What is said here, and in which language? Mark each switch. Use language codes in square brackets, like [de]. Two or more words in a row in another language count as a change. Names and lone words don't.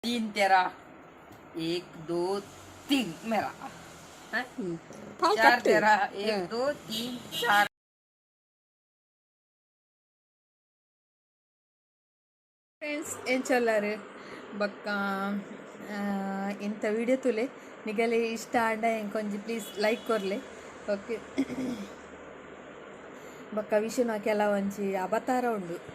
[hi] तीन तेरा, एक दो तीन मेरा, चार तेरा, एक दो तीन चार. [tcy] ಫ್ರೆಂಡ್ಸ್ ಏನು ಚೊಲ್ಲಾರು ಬಕ್ಕ ಇಂಥ ವಿಡಿಯೋ ತುಲೆ ನಿಗಲೆ ಇಷ್ಟ ಆಂಡ ಎಂಕೊಂಜಿ [en] please like [tcy] ಕೊರ್ಲೆ ಓಕೆ ಬಕ್ಕ ವಿಷಯ ಕೆಲವೊಂಜಿ ಅವತಾರ ಉಂಡು